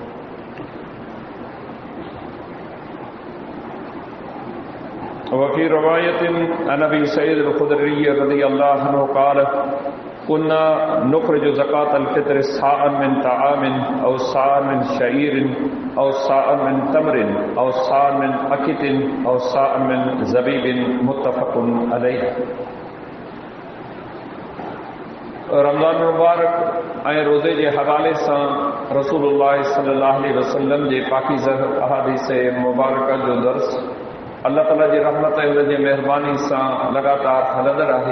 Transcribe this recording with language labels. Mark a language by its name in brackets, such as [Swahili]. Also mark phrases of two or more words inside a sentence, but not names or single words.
[Arabic] وفي رواية عن أبي سعيد الخدري رضي الله عنه قال كنا نخرج زكاة الفطر صاعا من طعام أو صاعا من شعير أو صاعا من تمر أو صاعا من أقط أو صاعا من زبيب متفق عليه. [Sindhi] रमज़ान मुबारक ऐं रोज़े जे हवाले सां [Arabic] رسول الله صلى الله عليه وسلم [Sindhi] जे पाकीज़ा अहादीस मुबारक जो दर्स अल्लाह ताला जी रहमत ऐं उन जी महिरबानी सां लगातार हलंदड़ आहे।